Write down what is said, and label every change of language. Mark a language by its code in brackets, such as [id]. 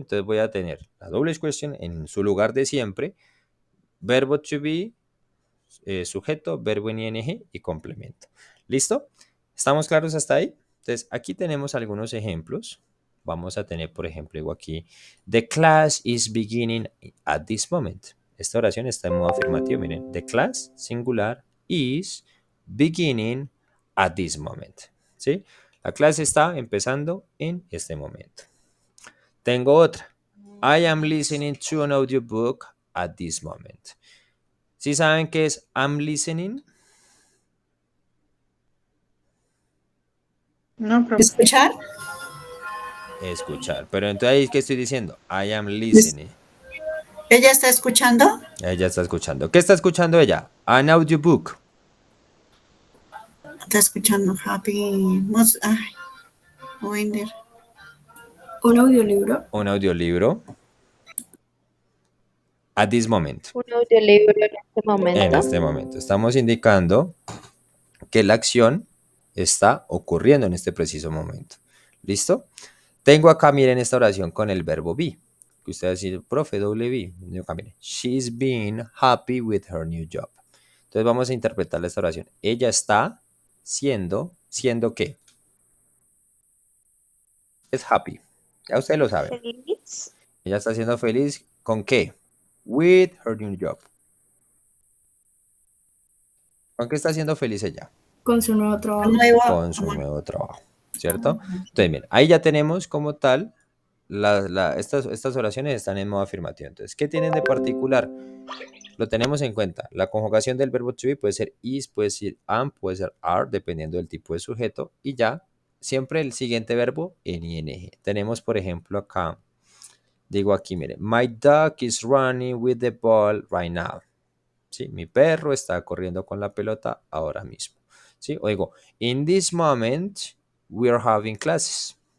[es] Entonces voy a tener la WH question en su lugar de siempre, verbo to be, sujeto, verbo en ing y complemento. ¿Listo? ¿Estamos claros hasta ahí? Entonces, aquí tenemos algunos ejemplos. Vamos a tener, por ejemplo, igual aquí, [en] the class is beginning at this moment. [es] Esta oración está en modo afirmativo. Miren, [en] the class, singular, is beginning at this moment. [es] ¿Sí? La clase está empezando en este momento. Tengo otra. [en] I am listening to an audiobook at this moment. [es] ¿Sí saben qué es [en] I'm listening? [es] No, profe. ¿Escuchar? Escuchar. Pero entonces ahí, ¿qué estoy diciendo? [en] I am listening. [es] ¿Ella está escuchando? Ella está escuchando. ¿Qué está escuchando ella? [en] An audiobook. [es] Está escuchando Happy. Ay, Winder. ¿Un audiolibro? Un audiolibro. [en] At this moment. [es] Un audiolibro en este En momento. este momento. Estamos indicando que la acción está ocurriendo en este preciso momento. ¿Listo? Tengo acá, miren, esta oración con el verbo be. Que usted va a decir, profe, doble be. Yo acá, miren, [en] she's been happy with her new job. [es] Entonces vamos a interpretar esta oración. Ella está ¿siendo qué? Es happy. Ya ustedes lo saben. Feliz. Ella está siendo feliz ¿con qué? [en] With her new job. [es] ¿Con qué está siendo feliz ella? Con su nuevo trabajo. Con su nuevo trabajo, ¿cierto? Entonces, bien, ahí ya tenemos como tal, estas oraciones están en modo afirmativo. Entonces, ¿qué tienen de particular? Lo tenemos en cuenta. La conjugación del verbo to be puede ser is, puede ser am, puede ser are, dependiendo del tipo de sujeto. Y ya, siempre el siguiente verbo en ing. Tenemos, por ejemplo, acá, digo aquí, mire, [en] my dog is running with the ball right now. [es] ¿Sí? Mi perro está corriendo con la pelota ahora mismo. ¿Sí? O digo, [en] in this moment, we are having classes.